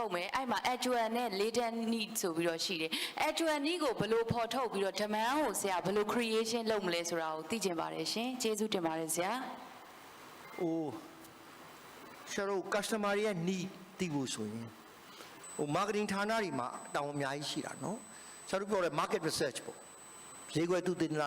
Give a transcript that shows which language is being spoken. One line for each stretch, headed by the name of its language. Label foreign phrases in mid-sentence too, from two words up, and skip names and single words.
Burmese: ထုတ်မယ်အဲ့မှာ actual နဲ့
English: latent need
Burmese: ဆိုပြီးတော့ရှိတယ်
English: actual need
Burmese: ကိုဘယ်လိုဖော်ထုတ်ပြီးတော့ demand ကိုဆရာဘယ်လို creation လုပ်မလဲဆိုတာကိုသိချင်ပါတယ်ရှင်ကျေးဇူးတင်ပါတယ်ဆရာ ရှာတို့ customer ရဲ့ need သိဖို့ဆိုရင်marketing ဌာနတွေမှာတောင်းအများကြီးရှိတာနော်ရှာတို့ပြောတယ်
English: market research
Burmese: ပေါ့ဈေးကွက်သူတင်လာ